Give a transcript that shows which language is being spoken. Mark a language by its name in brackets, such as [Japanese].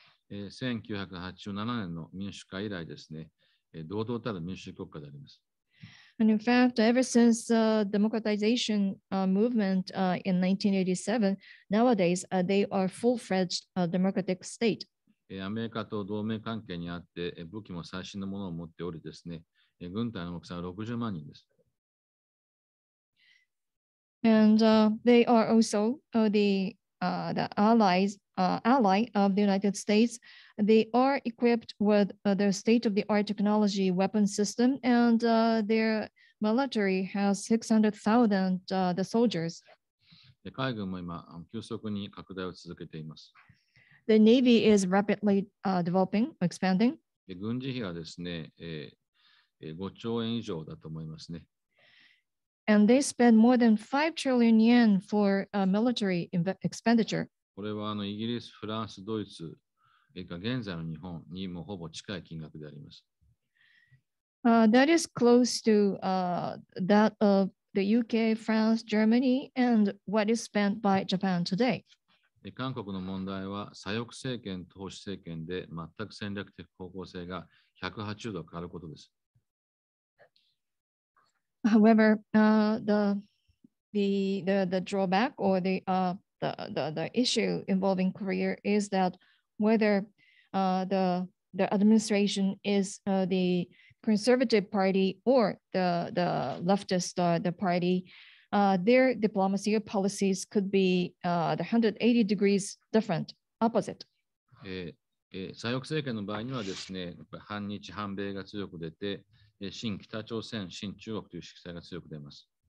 [Japanese] 1987年の民主化以来ですね、堂々たる民主主義国家であります。 [English] And in fact, ever since democratization movement in 1987, nowadays they are full-fledged democratic state. [Japanese] アメリカと同盟関係にあって武器も最新のものを持っておりですね、軍隊の大きさは60万人です。 [English] And they are also the ally of the United States. They are equipped with their state-of-the-art technology weapon system, and their military has 600,000 the soldiers. [Japanese] 海軍も今、急速に拡大を続けています。 [English] The Navy is rapidly developing, expanding. [Japanese] 軍事費がですね、5兆円以上だと思いますね。 [English] And they spend more than 5 trillion yen for military expenditure. [Japanese] これはイギリス、フランス、ドイツが現在の日本にもほぼ近い金額であります。 [English] That is close to that of the UK, France, Germany, and what is spent by Japan today. [Japanese] 韓国の問題は左翼政権と保守政権で全く戦略的方向性が180度変わることです。 [English] However, the drawback or the issue involving Korea is that whether the administration is the conservative party or the leftist the party, their diplomacy or policies could be the 180 degrees different, opposite. [Japanese] 左翼政権の場合にはですね、やっぱり反日、反米が強く出て、新北朝鮮、新中国という色彩が強く出ます。